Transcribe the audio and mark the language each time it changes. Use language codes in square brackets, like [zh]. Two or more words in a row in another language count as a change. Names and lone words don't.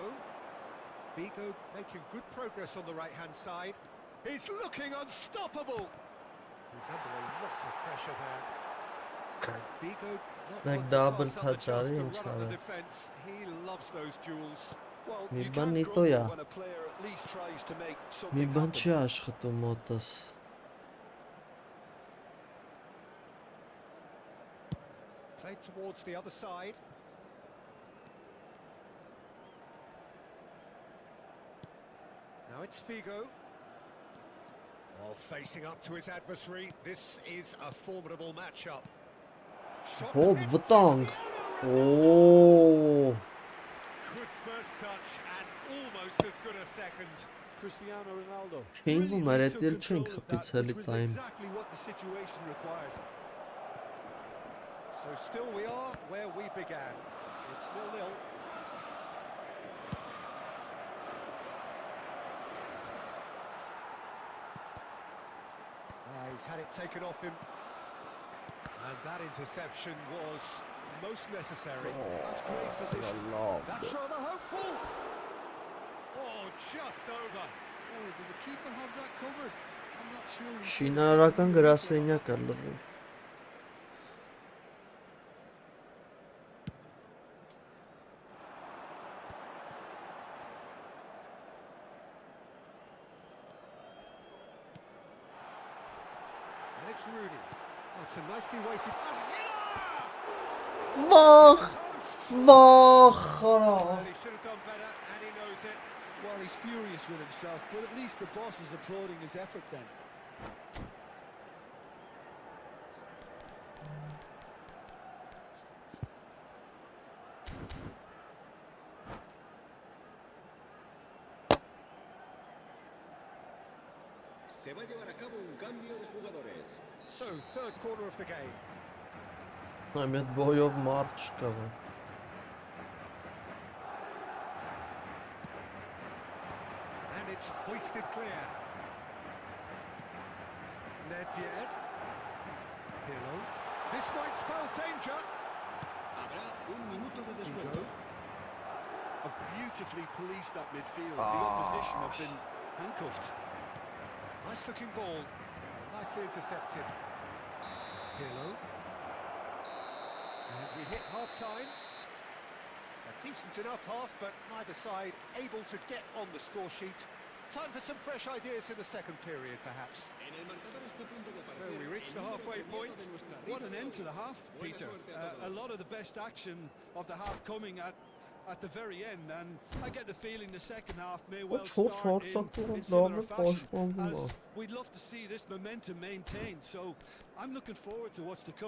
[en] Figo making good progress on the right-hand side. He's looking unstoppable. He's under a lot of pressure there. Figo not Like one to double pass up the chance touch to in run at the Charles. defence. He loves those duels. Well, [hy] Մի [en] you [hy] բան [en] can't [hy] նիտո [en] grumble [hy] է։ [en] when a player at least tries to make [hy] Մի [en] something [hy] բան [en] happen. [hy] չի աշխատում մոտս։ [en] Played towards the other side. Now it's Figo. Oh, facing up to his adversary. This is a formidable matchup. Shot [hy] Հոբ [en] hit [hy] վտանգ։ [en] Cristiano [hy] Օ՜։ [en] Good first touch and almost as good a second. Cristiano Ronaldo [hy] Չինվում [en] really [hy] էր, [en] took [hy] էդ էլ չեն [en] control of [hy] խփից [en] that, [hy] էլի [en] which was [hy] տայմ։ [en] exactly what the situation required. So still we are where we began. It's 0-0. He's had it taken off him. And that interception was most necessary. That's great position. That's rather hopeful. Oh, just over. Oh, did the keeper have that covered? I'm not sure. [hy] Շինարարական գրասենյակ է լրիվ։ [en] And it's Rooney. That's a nicely weighted. A header! [hy] Վախ։ [en] Post! [hy] Վախ, [en] Well, he should have done better, and he knows it. Well, he's furious with himself, but at least the boss is applauding his effort then. [es] Se va a llevar a cabo un cambio de jugadores. [en] So, third corner of the game. [hy] Այմ այդ բոյով մարդ չկա բա։ [en] And it's hoisted clear. Nedved. Pirlo. This might spell danger. [es] Habrá un minuto de descuento. [en] Have beautifully policed that midfield. The opposition have been handcuffed. Nice looking ball. Nicely intercepted. Pirlo. And we hit half time. A decent enough half, but neither side able to get on the score sheet. Time for some fresh ideas in the second period, perhaps. [es] En el marcador este punto de [en] So [es] partida. [en] we reach the halfway point. What an end to the half, Peter. A lot of the best action of the half coming at the very end, and I get the feeling the second half may well start in similar fashion, as we'd love to see this momentum maintained, so I'm looking forward to what's to come.